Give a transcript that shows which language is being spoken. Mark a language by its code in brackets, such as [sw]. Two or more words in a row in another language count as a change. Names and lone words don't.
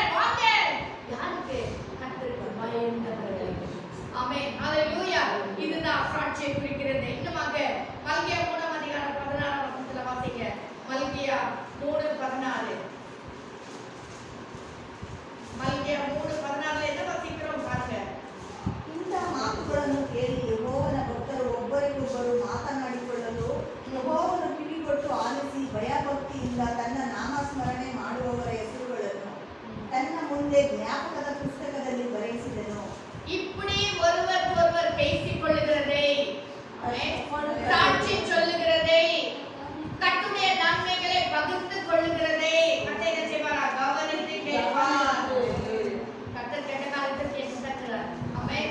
[ta] வாங்க. யாருக்கு? கர்த்தருக்கு பயந்தவர்களுக்கு. ஆமென். ஹalleluya. இதுதான் சாட்சியை குறிக்கிறது. இன்னுமாக மல்கியா 3ஆம் அதிகாரம் 16ஆம் வசனத்துல வாசிங்க. மல்கியா 3:14. மல்கியா 3:14 என்ன வாசிக்கிறோம் பாருங்க. [kn] ಇಂಥ ಮಾತುಗಳನ್ನು ಕೇಳಿ ಯೆಹೋವನ ಭಕ್ತರು ಒಬ್ಬರಿಗೊಬ್ಬರು ಮಾತನಾಡಿಕೊಳ್ಳಲು ಯೆಹೋವನು ಕಿವಿಗೊಟ್ಟು ಆಲಿಸಿ ಭಯಭಕ್ತಿಯಿಂದ ತನ್ನ ನಾಮಸ್ಮರಣೆ ಮಾಡುವವರ ಹೆಸರುಗಳನ್ನು ತನ್ನ ಮುಂದೆ ಜ್ಞಾಪಕದ ಪುಸ್ತಕದಲ್ಲಿ ಬರೆಯಿಸಿದನು. [ta] இப்படி ஒருவர் பேசிக் கொள்ளுகிறதை, சாட்சி சொல்லுகிறதை, கர்த்தருடைய நன்மைகளை பகிர்ந்து கொள்ளுகிறதை கர்த்தர் என்ன செய்வாரா? கவனித்து கேட்பார். கர்த்தர் கேட்ட காலத்தை கேட்டுட்டார். ஆமென்.